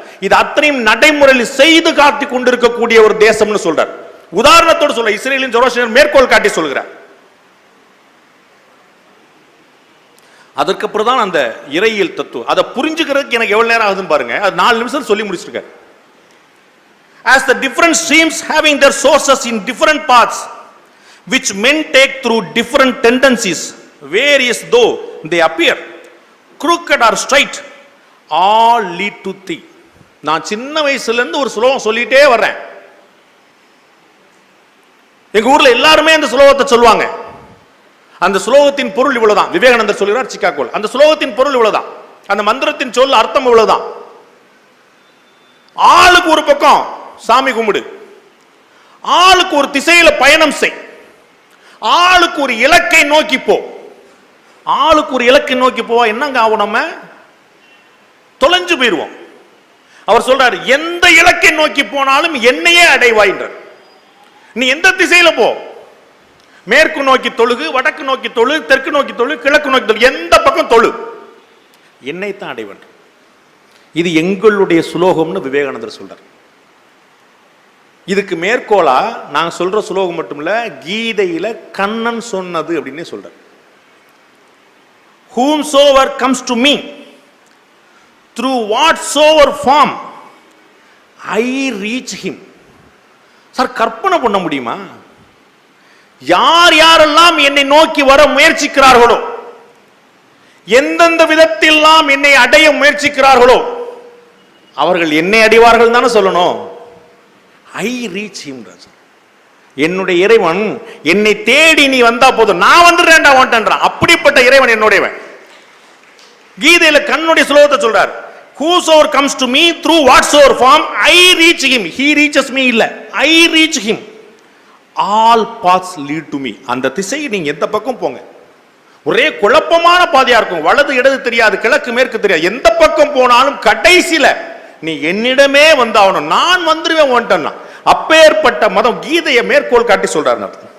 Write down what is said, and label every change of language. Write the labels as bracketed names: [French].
[Tamil] இது அத்தனையும் நடைமுறையில் செய்து காட்டி கொண்டிருக்கக்கூடிய ஒரு தேசம்னு சொல்றார். உதாரணத்தோடு சொல்ல இஸ்ரேலின் ஜோராஸ்ட்ரியர் மேற்கோள் காட்டி சொல்கிறார். அதற்கு தான் அந்த இறையியல் தத்துவம். அதை புரிஞ்சுக்கிறதுக்கு எனக்கு எவ்வளவு நேரம் ஆகுதுன்னு பாருங்க. அது 4 நிமிஷம் சொல்லி முடிச்சிருக்காரு. [English] As the different streams having their sources in different paths which men take through different tendencies, various though they appear, crooked or straight, all lead to thee. [Tamil] நான் சின்ன வயசுல இருந்து ஒரு ஸ்லோகம் சொல்லிட்டே வர்றேன். எங்க ஊர்ல எல்லாருமே அந்த ஸ்லோகத்தை சொல்லுவாங்க. அந்த ஸ்லோகத்தின் பொருள் இவ்வளவுதான். விவேகானந்தர் சொல்கிறார் சிக்காகோல. அந்த ஸ்லோகத்தின் பொருள் இவ்வளவுதான். அந்த மந்திரத்தின் சொல் அர்த்தம் இவ்வளவுதான். ஆளுக்கு ஒரு பக்கம் சாமி கும்பிடு, ஆளுக்கு ஒரு திசையில பயணம் செய், ஆளுக்கு ஒரு இலக்கை நோக்கி போ. ஆளுக்கு ஒரு இலக்கை நோக்கி போவா என்னங்க ஆகும்? நம்ம தொலைஞ்சு போயிருவோம். அவர் சொல்றாரு, எந்த இலக்கை நோக்கி போனாலும் என்னையே அடைவாயின்றார். நீ எந்த திசையில போ, மேற்கு நோக்கி தொழுகு, வடக்கு நோக்கி தொழு, தெற்கு நோக்கி தொழு, கிழக்கு நோக்கி தொழு, எந்த பக்கம் தொழு, என்னைத்தான் அடைவன். இது எங்களுடைய சுலோகம்னு விவேகானந்தர் சொல்றார். இதுக்கு மேற்கோளா நாங்க சொல்ற சுலோகம் மட்டும் இல்ல, கீதையில கண்ணன் சொன்னது அப்படின்னு சொல்றார். [English] whomsoever comes to me through whatsoever form I reach him. [Tamil] Sir, கற்பனை பண்ண முடியுமா? யார் யாரெல்லாம் என்னை நோக்கி வர முயற்சிக்கிறார்களோ, எந்தெந்த விதத்திலாம் என்னை அடைய முயற்சிக்கிறார்களோ அவர்கள் என்னை அடைவார்கள் தானே சொல்லணும். [English] I reach him. [Tamil] என்னுடைய இறைவன் என்னை தேடி நீ வந்தா போதும், நான் வந்துடுறேன்டா வாண்டன்றான். அப்படிப்பட்ட இறைவன் என்னுடையவன். கீதையில கண்ணுடைய ஸ்லோகத்தை சொல்றார். [English] whosoever comes to me through whatsoever form I reach him. he reaches me [Tamil] இல்ல, [English] I reach him. all paths lead to me. [Tamil] அந்த திசை நீங்க எந்த பக்கம் போங்க, ஒரே குழப்பமான பாதையா இருக்கும். வலது இடது தெரியாது, கிழக்கு மேற்கு தெரியாது. எந்த பக்கம் போனாலும் கடைசியில நீ என்னிடமே வந்தாகணும், நான் வந்துருவேன் வந்துட்டேன்னா. அப்பேற்பட்ட மதம் கீதையை மேற்கோள் காட்டி சொல்றாரு.